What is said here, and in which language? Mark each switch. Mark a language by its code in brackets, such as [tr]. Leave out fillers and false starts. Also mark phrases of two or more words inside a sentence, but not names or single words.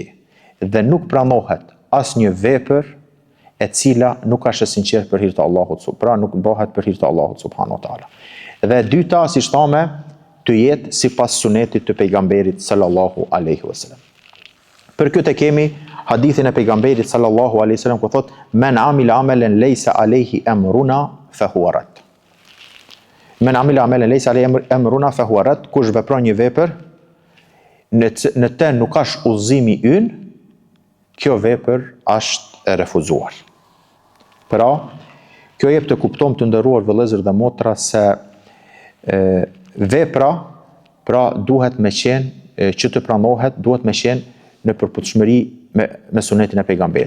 [sq] Dhe nuk pranohet asnjë vepër e cila nuk është e sinqert për hir të Allahut, pra nuk bëhet për hir të Allahut [ar] سبحانه وتعالى. [sq] Dhe dyta, si thamë, të jetë sipas sunetit të pejgamberit [ar] صلى الله عليه وسلم. [sq] Për këtë kemi hadithin e pejgamberit [ar] صلى الله عليه وسلم [sq] ku thot [ar] من عمل عملا ليس عليه أمرنا فهو رد. من عمل عملا ليس عليه أمرنا فهو رد, [sq] kush vepron një vepër në të nuk është udhëzimi ynë, kjo vepër është e refuzuar. Pra, kjo jep të kuptojmë të nderuar vëllezër dhe motra se vepra pra duhet me qenë që të pranohet, duhet me qenë në përputhshmëri me sunetin e pejgamberit.